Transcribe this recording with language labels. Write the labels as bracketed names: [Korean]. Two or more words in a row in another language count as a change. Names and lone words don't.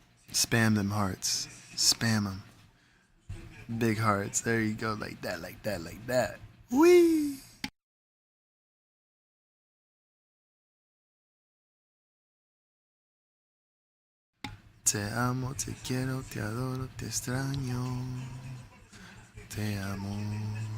[English] Spam them hearts. Spam them. Big hearts. There you go. Like that, like that, like that. Whee! [Spanish] Te amo, te quiero, te adoro, te extraño. Te amo.